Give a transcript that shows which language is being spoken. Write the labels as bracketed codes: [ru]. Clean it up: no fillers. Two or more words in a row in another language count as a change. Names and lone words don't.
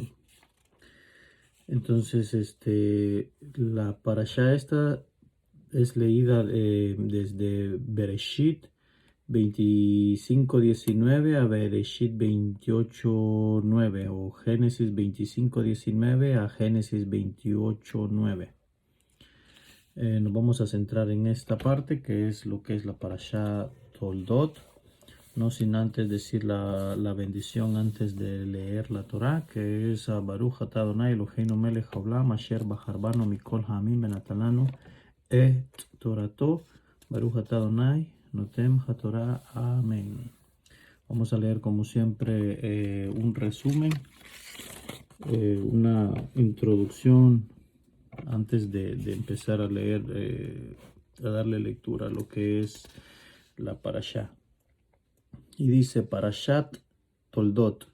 [es] Entonces, la parashá esta es leída desde Bereshit 25:19 a Bereshit 28:9 o Génesis 25:19 a Génesis 28:9. Nos vamos a centrar en esta parte que es lo que es la parashá Toldot. No sin antes decir la bendición antes de leer la Torah, que es [he] ברוך אתה אדוני אלוהינו מלך העולם אשר בחר בנו מכל העמים ונתן לנו את תורתו. ברוך אתה אדוני נותן התורה. [es] Amén. Vamos a leer como siempre un resumen, una introducción antes de empezar a leer, a darle lectura a lo que es la parashá. Y dice Parashat Toldot.